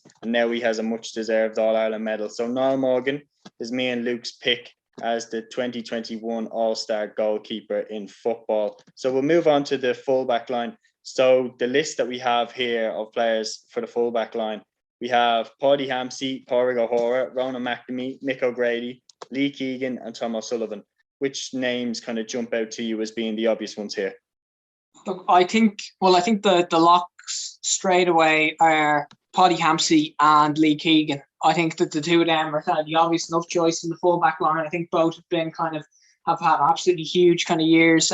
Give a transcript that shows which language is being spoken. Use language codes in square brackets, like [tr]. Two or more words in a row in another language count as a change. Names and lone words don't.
[en] And now he has a much-deserved All-Ireland medal. So Niall Morgan is me and Luke's pick as the 2021 All-Star goalkeeper in football. So we'll move on to the full-back line. So the list that we have here of players for the full-back line, we have Paddy Hampsey, Pádraig O'Hora, Ronan McNamee, Mick O'Grady, Lee Keegan and Tom O'Sullivan. Which names kind of jump out to you as being the obvious ones here? Look, I think the locks straight away are Paddy Hampsey and Lee Keegan. I think that the two of them are kind of the obvious enough choice in the full back line. I think both have been have had absolutely huge kind of years.